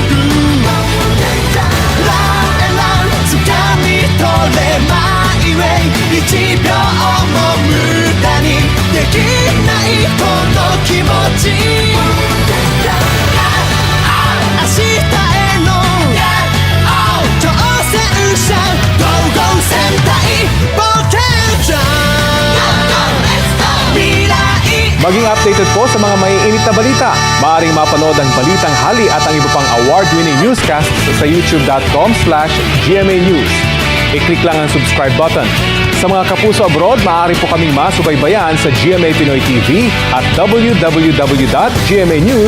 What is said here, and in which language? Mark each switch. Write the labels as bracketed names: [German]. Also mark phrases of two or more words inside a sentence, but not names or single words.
[English] Love and love, [Japanese] 掴み取れ [English] my way [Japanese] この気持ち明日への挑戦者ゴーゴー戦隊冒険者未来 [Filipino] Maging updated po sa mga maiinit na balita. Maaaring mapanood ang Balitang Hali at ang iba pang [English] award-winning newscast [Filipino] sa youtube.com/GMA News. I-click lang ang [English] subscribe button. [Filipino] Sa mga kapuso abroad, maaari po kaming masubaybayan sa GMA Pinoy TV at www.gmanews.tv.